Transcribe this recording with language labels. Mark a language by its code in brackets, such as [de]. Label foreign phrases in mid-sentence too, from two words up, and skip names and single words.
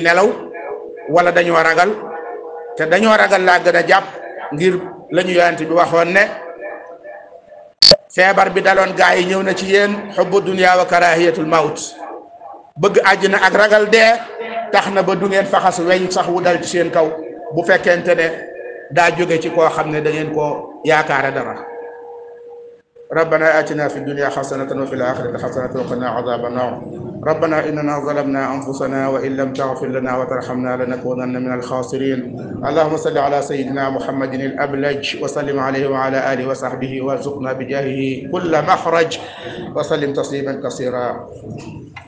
[wo] nelaw wala dañoo ragal te dañoo ragal laa gën a jàpp ngir la ñu yonent bi waxoon ne feebar bi daloon gaa yi ñëw na ci yéen [ar] حب الدنيا وكراهية الموت [wo] bëgg àjjana ak ragal dee tax na ba du ngeen faxas weñ sax wu dal ci seen kaw bu fekkente ne daa jóge ci koo xam ne da ngeen koo yaakaare dara [ar] ربنا آتنا في الدنيا حسنة وفي الآخرة حسنة وقنا عذاب النار ربنا إننا ظلمنا أنفسنا وإن لم تغفر لنا وترحمنا لنكونن من الخاسرين اللهم صل على سيدنا محمد الأبلج وسلم عليه وعلى آله وصحبه وارزقنا بجاهه كل مخرج وسلم تسليما كثيرا